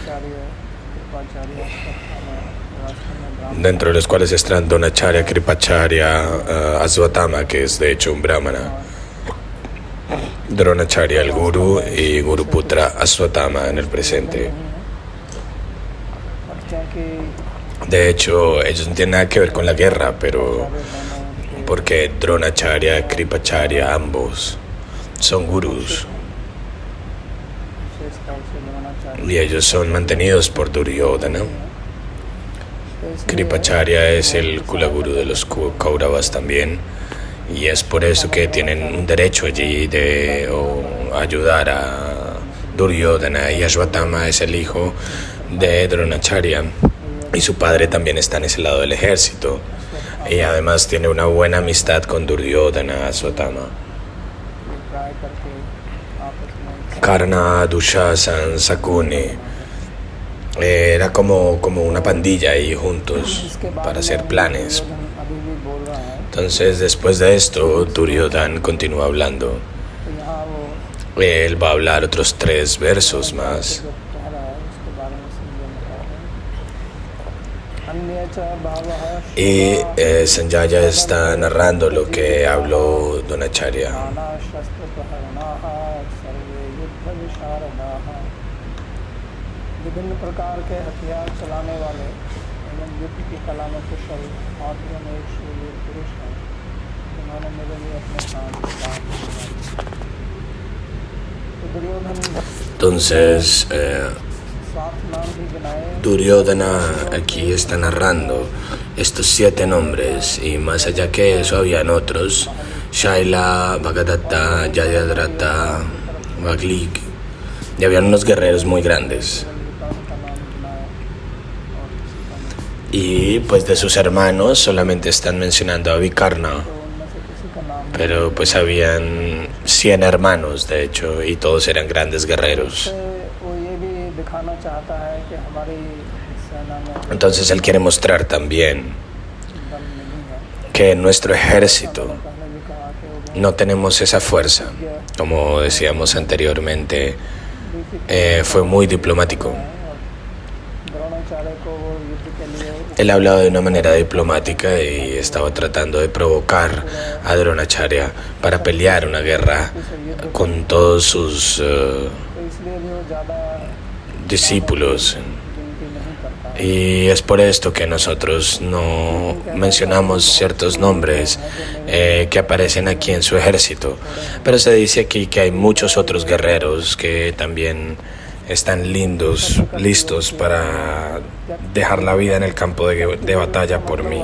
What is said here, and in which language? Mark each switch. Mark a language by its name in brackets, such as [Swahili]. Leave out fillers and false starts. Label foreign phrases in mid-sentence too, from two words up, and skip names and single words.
[Spanish] dentro de los cuales están Dronacharya, Kripacharya, Asvatthama, que es de hecho un brahmana, Dronacharya el Guru y Guruputra Asvatthama en el presente. De hecho, ellos no tienen nada que ver con la guerra, pero porque Dronacharya, Kripacharya, ambos son gurús [Hindi] विशेष तौर से द्रोणाचार्य [Spanish] y ellos son mantenidos por Duryodhana. Kripacharya es el Kulaguru de los Kauravas también, y es por eso que tienen un derecho allí de ayudar a Duryodhana, y Ashwatthama es el hijo de Dronacharya y su padre también está en ese lado del ejército, y además tiene una buena amistad con Duryodhana, Ashwatthama. [Hindi] ट्राई करके आपस में [Spanish] Karna, Dushasan, Sakuni, era como una pandilla ahí juntos para hacer planes. [Hindi] दुर्योधन अभी भी बोल रहा है [Spanish] Entonces, después de esto, Duryodhana continúa hablando. [Hindi] तो यहाँ वो [Spanish] Él va a hablar otros 3 versos más. [Hindi] जो कह रहा है उसके बारे में समझना है [Sanskrit] अन्य च भावः [Spanish] Y Sanjaya está narrando lo que habló Dronacharya. [Sanskrit] नाना शस्त्र प्रहरणाः सर्वे युद्ध विशारदाः [Hindi] विभिन्न प्रकार के हथियार चलाने वाले एवं युद्ध की कला में कुशल हाथियों में एक शूरवीर पुरुष हैं जिन्होंने मेरे लिए अपने प्राण बलिदान दिए। तो दुर्योधन [Spanish] Entonces, [Hindi] 7 नाम भी गिनाए [Spanish] Duryodhana aquí está narrando estos 7 nombres, y más allá que eso habían otros: Shaila, Bhagadatta, Jayadratha, Vaglik, y habían unos guerreros muy grandes. [Hindi] का नाम गिनाए और किसी का नहीं। [Spanish] Y pues de sus hermanos solamente están mencionando a Vikarna, [Hindi] तो उनमें से किसी का नाम नहीं। [Spanish] pero pues habían 100 hermanos de hecho, y todos eran grandes guerreros. [Hindi] से वो ये भी दिखाना चाहता है कि हमारी सेना में [Spanish] Entonces él quiere mostrar también [Hindi] दम नहीं है। [Spanish] que en nuestro ejército [Hindi] पहले भी कहा कि वो [Spanish] no tenemos esa fuerza. Como decíamos anteriormente, fue muy diplomático. [Hindi] द्रोणाचार्य को वो युद्ध के लिए [Spanish] Él hablaba de una manera diplomática y estaba tratando de provocar a Dronacharya para pelear una guerra con todos sus [Hindi] तो इसलिए भी वो ज़्यादा [Spanish] discípulos. [Hindi] गिनती नहीं करता। [Spanish] Y es por esto que nosotros no mencionamos ciertos nombres que aparecen aquí en su ejército. Pero se dice aquí que hay muchos otros guerreros que también están listos para dejar la vida en el campo de batalla por mí.